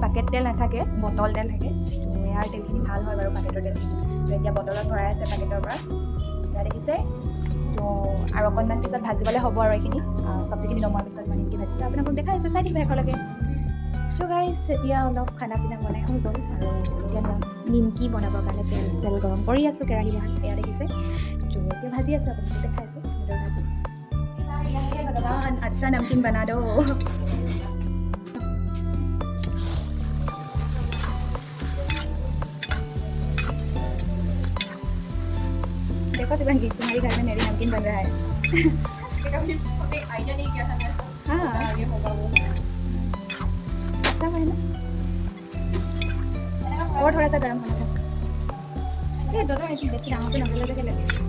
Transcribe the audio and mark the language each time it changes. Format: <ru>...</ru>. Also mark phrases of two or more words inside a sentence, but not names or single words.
<as>পাকেট তেল নাথাকে বটল তেল থাকে তো ইয়াৰ তেলখিনি ভাল হয় বাৰু পাকেটৰ তেলখিনি তো এতিয়া বটলত ভৰাই আছে পাকেটৰ পৰা এয়া দেখিছে তো আৰু অকণমান পিছত ভাজিবলৈ হ'ব আৰু এইখিনি চব্জিখিনি নমোৱাৰ পিছত মানে কি ভাজিব আপোনালোকক দেখাইছোঁ চাই থাকিব একেলগে তো গাইজ এতিয়া অলপ</as> <hi>खाना पीना</hi> <as>বনাই হৈ গ'ল আৰু এতিয়া নিমকি বনাবৰ কাৰণে তেল গৰম কৰি আছোঁ কেৰাহী বহাই এয়া দেখিছে তো এতিয়া ভাজি আছোঁ আপোনালোকক দেখাইছোঁ ভাজি</as> <hi>अच्छा नमकीन बना दो देखो शिवांगी तुम्हारे घर में मेरी नमकीन बन रहा है कभी आइडिया नहीं किया था हाँ आगे होगा वो अच्छा है ना और थोड़ा सा गर्म होना था ये दोनों ऐसे देखिए यहाँ पे नमक लगे लगे</hi>